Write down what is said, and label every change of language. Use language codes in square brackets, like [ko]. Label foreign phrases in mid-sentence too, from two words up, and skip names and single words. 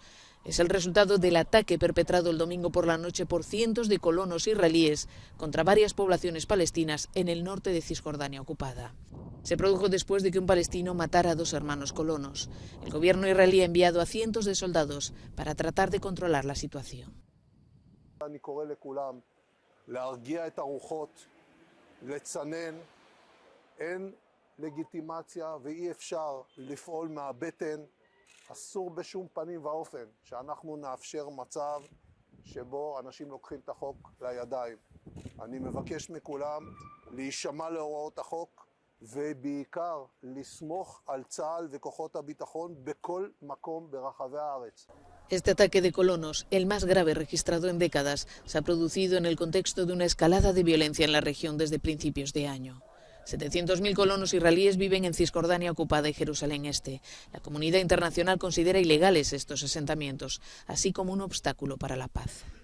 [es] Es el resultado del ataque perpetrado el domingo por la noche por cientos de colonos israelíes contra varias poblaciones palestinas en el norte de Cisjordania ocupada. Se produjo después de que un palestino matara a 2 hermanos colonos. El gobierno israelí ha enviado a cientos de soldados para tratar de controlar la situación. [he] אסור בשום פנים ואופן שאנחנו נאפשר מצב שבו אנשים לוקחים את החוק לידיים. אני מבקש מכולם להישמע להוראות החוק ובעיקר לסמוך על צה"ל וכוחות הביטחון בכל מקום ברחבי הארץ. [es] Este ataque de colonos, el más grave registrado en décadas, se ha producido en el contexto de una escalada de violencia en la región desde principios de año. 700.000 colonos israelíes viven en Cisjordania ocupada y Jerusalén Este. La comunidad internacional considera ilegales estos asentamientos, así como un obstáculo para la paz.